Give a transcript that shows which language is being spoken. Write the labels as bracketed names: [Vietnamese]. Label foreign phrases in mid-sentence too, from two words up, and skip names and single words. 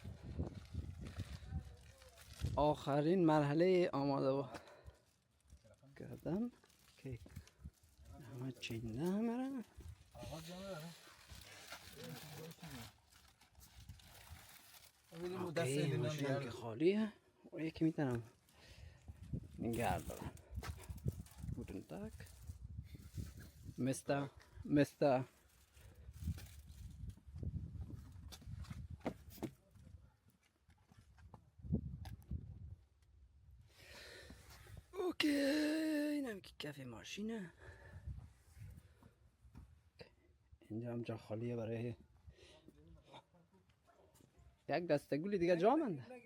[Persian] آخرین مرحله آماده کردن که همه چینده همه اوکی. ماشینم که خالیه و یکی میتونم نگه دارم. [German] Guten Tag. Mr. [Persian] اوکی. اینم که کف ماشینه. اینجا هم جا خالیه برای یک دسته گولی دیگه جا مونده.